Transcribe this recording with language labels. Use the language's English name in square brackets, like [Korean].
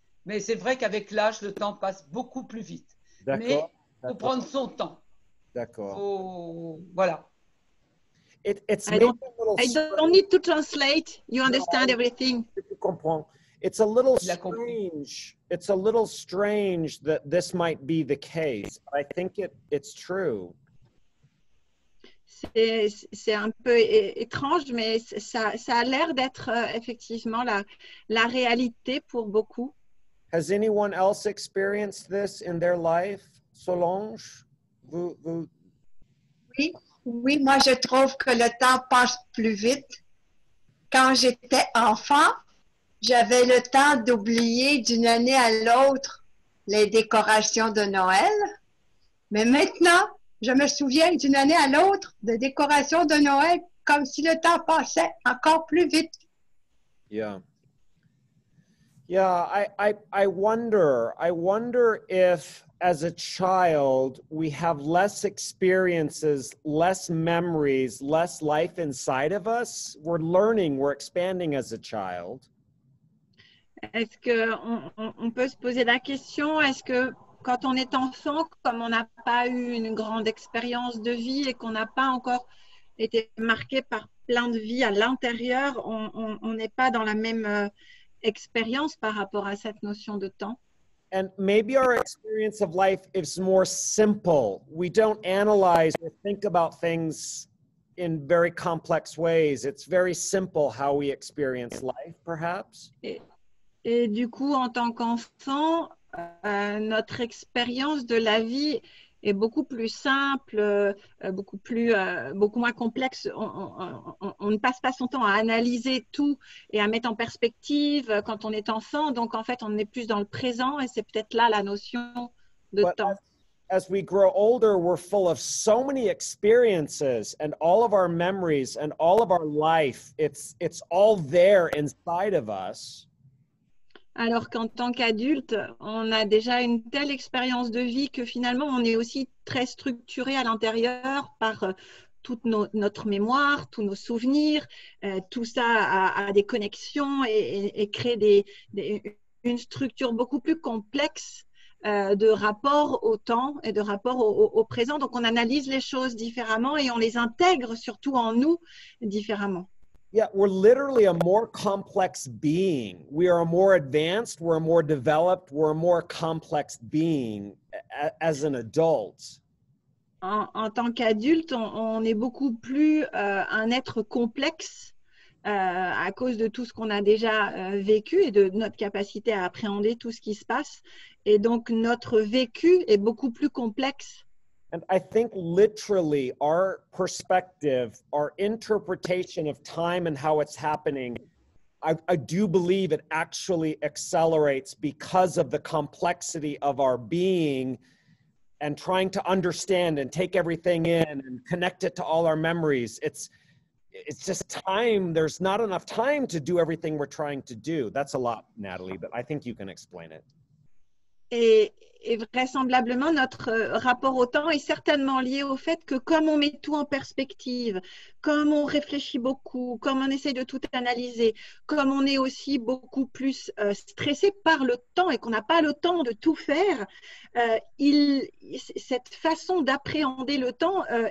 [French] Mais c'est vrai qu'avec l'âge, le temps passe beaucoup plus vite. Mais il faut prendre son temps. D'accord. Voilà. [English] I don't need to translate. You understand everything. [French] Tu comprends. [English] It's a little strange. It's a little strange that this might be the case. But I think it's true. C'est un peu étrange, mais ça a l'air d'être effectivement la réalité pour beaucoup. Has anyone else experienced this in their life? Solange? [French] Oui, moi je trouve que le temps passe plus vite. Quand j'étais enfant, j'avais le temps d'oublier d'une année à l'autre les décorations de Noël. Mais maintenant, je me souviens d'une année à l'autre de décorations de Noël comme si le temps passait encore plus vite. [English] Yeah. Yeah, I wonder if as a child we have less experiences, less memories, less life inside of us. We're learning, we're expanding as a child. [French] Est-ce qu'on peut se poser la question, est-ce que quand on est enfant, comme on n'a pas eu une grande expérience de vie et qu'on n'a pas encore été marqué par plein de vie à l'intérieur, on n'est pas dans la même expérience par rapport à cette notion de temps? [English] And maybe our experience of life is more simple. We don't analyze or think about things in very complex ways. It's very simple how we experience life, perhaps. [French] Et du coup, en tant qu'enfant, notre expérience de la vie est beaucoup plus simple, beaucoup moins complexe. On ne passe pas son temps à analyser tout et à mettre en perspective quand on est enfant. Donc, en fait, on est plus dans le présent et c'est peut-être là la notion de temps. [English] As we grow older, we're full of so many experiences and all of our memories and all of our life. It's all there inside of us. [French] Alors qu'en tant qu'adulte, on a déjà une telle expérience de vie que finalement, on est aussi très structuré à l'intérieur par toute notre mémoire, tous nos souvenirs. Tout ça a des connexions et crée une structure beaucoup plus complexe de rapport au temps et de rapport au présent. Donc, on analyse les choses différemment et on les intègre surtout en nous différemment. [English] Yeah, we're literally a more complex being. We are a more advanced, we're a more developed, we're a more complex being as an adult. [French] En tant qu'adulte, on est beaucoup plus un être complexe à cause de tout ce qu'on a déjà vécu et de notre capacité à appréhender tout ce qui se passe. Et donc, notre vécu est beaucoup plus complexe. [English] And I think literally our perspective, our interpretation of time and how it's happening, I do believe it actually accelerates because of the complexity of our being and trying to understand and take everything in and connect it to all our memories. It's just time. There's not enough time to do everything we're trying to do. That's a lot, Natalie, but I think you can explain it. [French] Et vraisemblablement, notre rapport au temps est certainement lié au fait que comme on met tout en perspective, comme on réfléchit beaucoup, comme on essaie de tout analyser, comme on est aussi beaucoup plus stressé par le temps et qu'on n'a pas le temps de tout faire, cette façon d'appréhender le temps